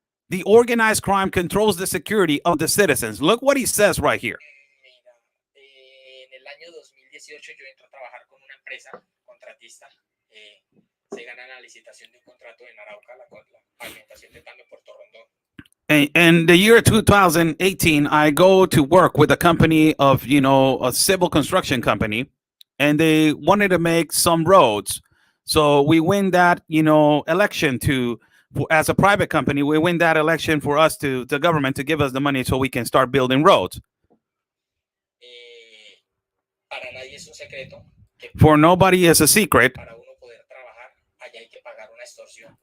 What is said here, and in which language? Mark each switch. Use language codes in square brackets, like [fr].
[en] The organized crime controls the security of the citizens. Look what he says right here. [es] En el año 2018 yo entro a trabajar con una empresa contratista. Se gana la licitación de un contrato en Arauca, la pavimentación de Tame Puerto Rondón. [en] In the year 2018, I go to work with a company of, you know, a civil construction company, and they wanted to make some roads. So we win that, you know, election as a private company, we win that election for us to the government to give us the money so we can start building roads. [es] Para nadie es un secreto. [en] For nobody is a secret. [es] Para uno poder trabajar, allá hay que pagar una extorsión.